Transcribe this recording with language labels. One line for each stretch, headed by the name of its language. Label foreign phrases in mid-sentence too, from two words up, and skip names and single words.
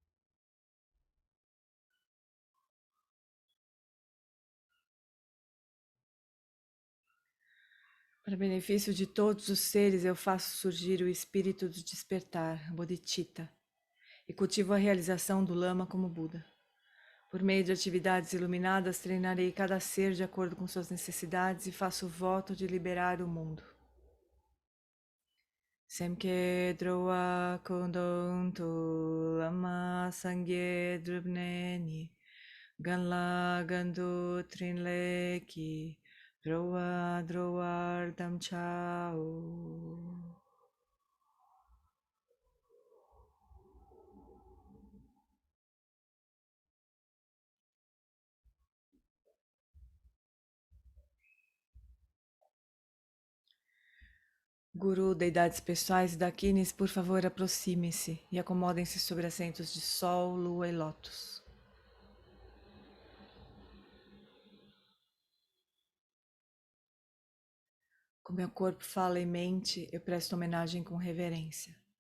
Portuguese: Para benefício de todos os seres, eu faço surgir o espírito do despertar, Bodhicitta, e cultivo a realização do Lama como Buda. Por meio de atividades iluminadas, treinarei cada ser de acordo com suas necessidades e faço o voto de liberar o mundo.
Tibetan: སེམས་བསྐྱེད་འགྲོ་བ་ཀུན་དོན་དུ། བླ་མ་སངས་རྒྱས་སྒྲུབ་ནས་ནི། གང་ལ་གང་འདུལ་ཕྲིན་ལས་ཀྱིས། འགྲོ་བ་སྒྲོལ་བར་དམ་བཅའོ.
Portuguese: Guru, deidades pessoais e daquines, por favor, aproxime-se e acomodem-se sobre assentos de sol, lua e lótus. Com meu corpo, fala e mente, eu presto homenagem com reverência.